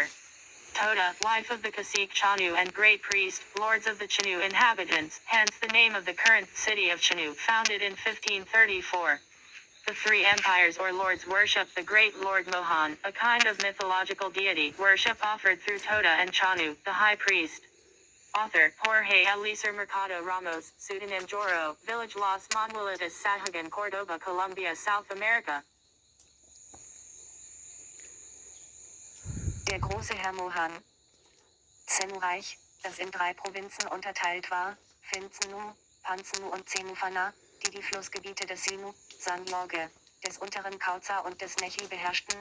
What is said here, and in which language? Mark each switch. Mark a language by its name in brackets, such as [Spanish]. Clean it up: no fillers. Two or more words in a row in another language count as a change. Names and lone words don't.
[English] Tota, wife of the cacique Chanu and great priest, lords of the Chinu inhabitants, hence the name of the current city of Chinu, founded in 1534. The 3 empires or lords worship the great Lord Mohan, a kind of mythological deity, worship offered through Tota and Chanu, the high priest. Author, Jorge Eliezer Mercado Ramos, pseudonym Joro, village Las Manuelitas Sahagan, Córdoba, Colombia, South America. [German] Der große Herr Mohan. Zenu-Reich, das in 3 Provinzen unterteilt war, Finzenu, Panzenu und Zenufana, die die Flussgebiete des Sinu, San Jorge, des unteren Cauca und des Nechi beherrschten.